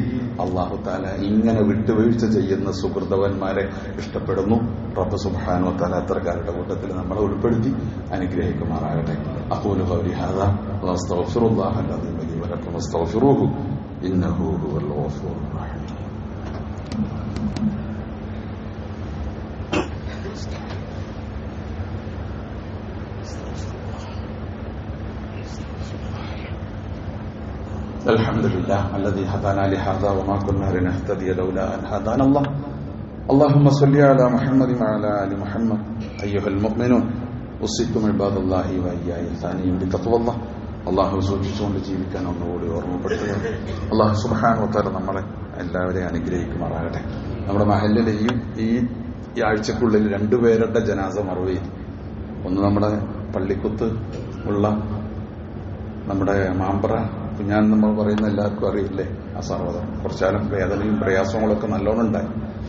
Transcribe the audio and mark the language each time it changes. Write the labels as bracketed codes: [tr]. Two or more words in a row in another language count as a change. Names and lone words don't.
[ar] الله تعالى [ml] ഇങ്ങനെ വിട്ടുവീഴ്ച ചെയ്യുന്ന സുഹൃതവന്മാരെ ഇഷ്ടപ്പെടുന്നു. റബ്ബ് [ar] سبحانه وتعالى [ml] അത്തരക്കാരുടെ കൂട്ടത്തിൽ നമ്മളെ ഉൾപ്പെടുത്തി അനുഗ്രഹിക്കുമാറാകട്ടെ. [ar] أقول قولي هذا وأستغفر الله العظيم لي ولكم فاستغفروه إنه هو الغفور الرحيم. الحمد لله الذي هدانا لهذا وما كنا لنهتدي لولا أن هدانا الله. اللهم صل على محمد وعلى آل محمد. أيها المؤمنون أوصيكم عباد الله وإياي الثانيين بتقوى الله. [ml] അള്ളാഹു സൂക്ഷിച്ചുകൊണ്ട് ജീവിക്കാൻ ഒന്നുകൂടി ഓർമ്മപ്പെടുത്തുക. അള്ളാഹു [ar] سبحانه وتعالى [ml] നമ്മളെ എല്ലാവരെയും അനുഗ്രഹിക്കുമാറാകട്ടെ. നമ്മുടെ മഹല്ലിലെ ഈ ആഴ്ചക്കുള്ളിൽ 2 പേരുടെ ജനാസ മറവ് ചെയ്തു. ഒന്ന് നമ്മുടെ പള്ളിക്കുത്ത് ഉള്ള നമ്മുടെ മാമ്പറ കുഞ്ഞാൻ നമ്മൾ പറയുന്ന എല്ലാവർക്കും അറിയില്ലേ, ആ സർവ്വതം കുറച്ചാലും വേദനയും പ്രയാസങ്ങളൊക്കെ നല്ലോണം ഉണ്ടായി.